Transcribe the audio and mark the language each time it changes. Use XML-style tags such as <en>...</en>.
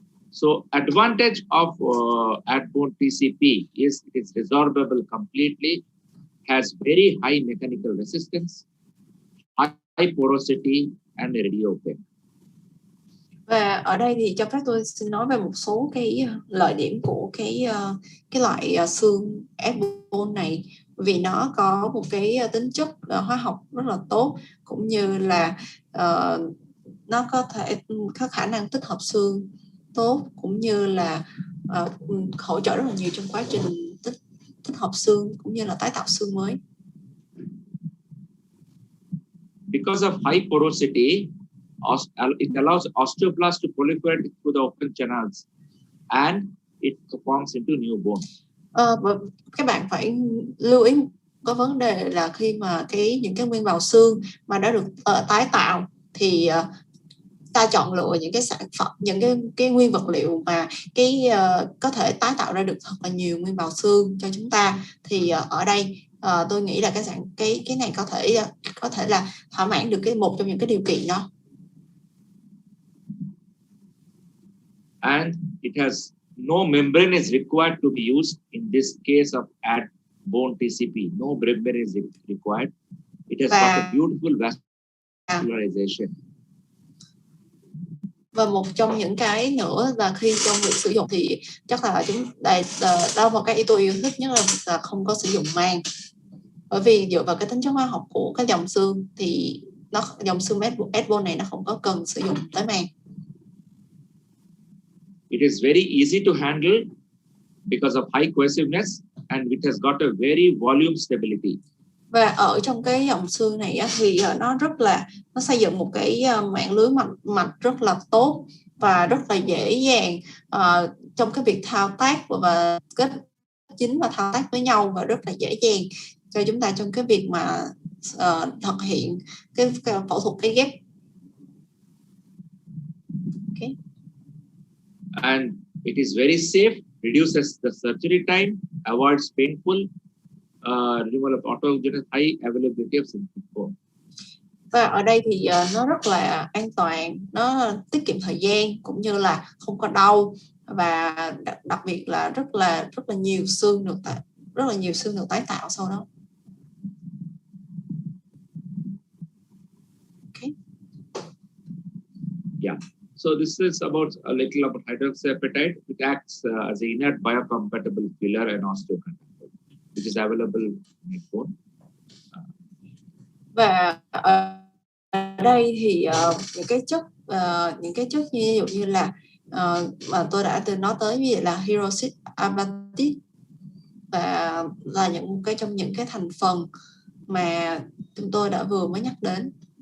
<en>So advantage of add-bone TCP is it is resorbable completely, has very high mechanical resistance, high porosity, and radio opaque.</en> <vi>Và ở đây thì cho phép tôi xin nói về một số cái lợi điểm của cái loại xương add-bone này, vì nó có một cái tính chất hóa học rất là tốt, cũng như là nó có khả năng tích hợp xương tốt, cũng như là hỗ trợ rất là nhiều trong quá trình tích hợp xương cũng như là tái tạo xương mới.</vi> <en>Because of high porosity, it allows osteoblasts to proliferate through the open channels, and it forms into new bone.</en> <vi>Các bạn phải lưu ý có vấn đề là khi mà những cái nguyên bào xương mà đã được tái tạo thì ta chọn lựa những cái sản phẩm, những cái nguyên vật liệu mà có thể tái tạo ra được thật là nhiều nguyên bào xương cho chúng ta. Thì ở đây tôi nghĩ là cái này có thể là thỏa mãn được một trong những cái điều kiện đó.</vi> <en>And it has no membrane is required to be used in this case of add-bone TCP. No membrane is required. It has got a beautiful vascularization.</en> <vi>Và một trong những cái nữa là khi trong việc sử dụng thì chắc là đâu một cái ý tôi yêu thích nhất là không có sử dụng màng, bởi vì dựa vào cái tính chất hóa học của cái dòng xương thì dòng xương S-bone này nó không có cần sử dụng tới màng.</vi> <en>It is very easy to handle because of high cohesiveness and it has got a very volume stability.</en> <vi>Và ở trong cái dòng xương này á, thì nó xây dựng một cái mạng lưới mạch rất là tốt và rất là dễ dàng trong cái việc thao tác và kết chính và thao tác với nhau, và rất là dễ dàng cho chúng ta trong cái việc mà thực hiện cái phẫu thuật cái ghép.</vi> <en>Okay. And it is very safe, reduces the surgery time, avoids painful removal of autogenous, high availability of synthetic bone.</en> <vi>Và ở đây thì nó rất là an toàn, nó tiết kiệm thời gian cũng như là không có đau, và đặc biệt là rất là nhiều xương được tái tạo sau đó.</vi> <en>Okay. Yeah. So this is a little about hydroxyapatite. It acts as an inert biocompatible filler and osteoconductor, which is available in bone.</en> <vi>Và ở đây thì những cái chất ví dụ như là mà tôi đã từng nói tới, ví dụ là hydroxyapatite, và là trong những cái thành phần mà chúng tôi đã vừa mới nhắc đến.</vi>